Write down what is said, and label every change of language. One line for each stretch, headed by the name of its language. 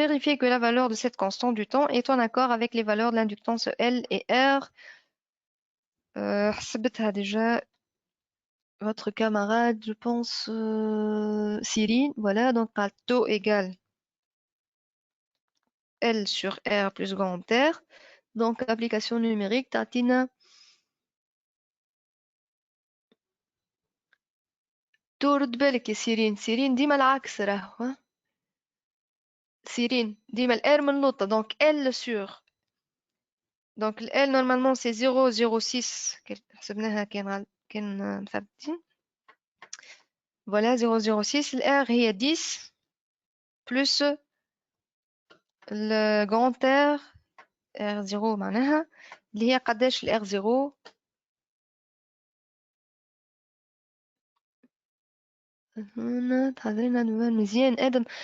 French: Vérifiez que la valeur de cette constante du temps est en accord avec les valeurs de l'inductance L et R.
Arabic: حسبتها
French: déjà votre camarade, je pense, Cyrine, voilà, donc taux égale L sur R plus grand R. Donc, application numérique,
Arabic: تعطينا تورد بالك يا سيرين، سيرين ديما العكس راهو، ها؟ سيرين ديما ال R من نقطة،
French: donc L sur. Donc ال L normalement c'est 0,06
Arabic: حسبناها كان مثبتين.
French: Voilà 0,06.
Arabic: ال R هي 10
French: plus le grand R
Arabic: R0 معناها اللي هي قداش ال R0 هنا تحضرينا دفوار مزيان ادم.